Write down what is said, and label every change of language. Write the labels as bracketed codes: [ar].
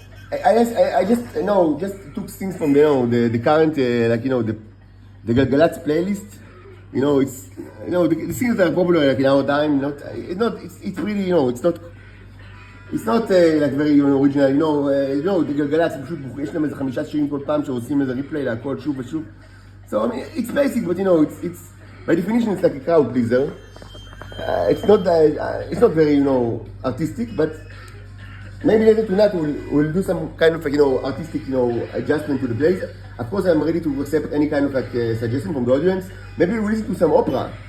[en] I just took things from the current the Galgalatz playlist. It's the things that are popular in our time. It's really it's not very original. [he] the גלגלצ פשוט יש להם איזה 5 שירים כל פעם שעושים איזה ריפליי להכל שוב ושוב. [en] So it's basic, but it's by definition it's like a crowd pleaser. It's not very artistic, but Maybe later tonight we'll do some kind of artistic adjustment to the place. Of course, I'm ready to accept any kind of suggestion from the audience. Maybe we'll listen to some opera.